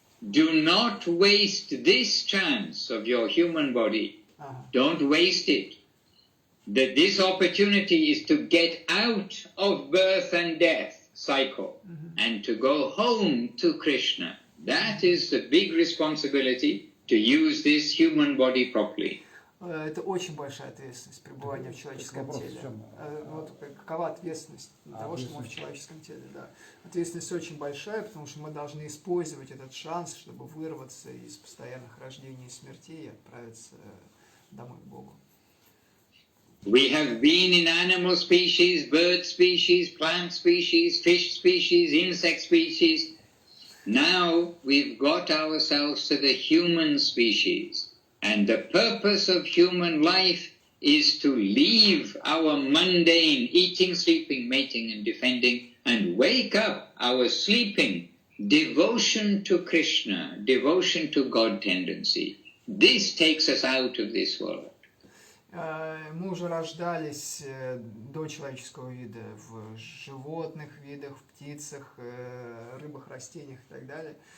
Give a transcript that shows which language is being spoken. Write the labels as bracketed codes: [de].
[en] Do not waste this chance of your human body. Don't waste it. That this opportunity is to get out of birth and death cycle and to go home to Krishna. That is the big responsibility, to use this human body properly. [ru] Это очень большая ответственность, пребывание в человеческом теле. Вот какова ответственность того, что мы в человеческом теле? Да. Ответственность очень большая, потому что мы должны использовать этот шанс, чтобы вырваться из постоянных рождений и смертей и отправиться домой к Богу. [en] We have been in animal species, bird species, plant species, fish species, insect species. Now we've got ourselves to the human species. And the purpose of human life is to leave our mundane eating, sleeping, mating and defending and wake up our sleeping devotion to Krishna, devotion to God tendency. This takes us out of this world. [ru] Мы уже рождались до человеческого вида в животных видах, в птицах, рыбах, растениях и так далее.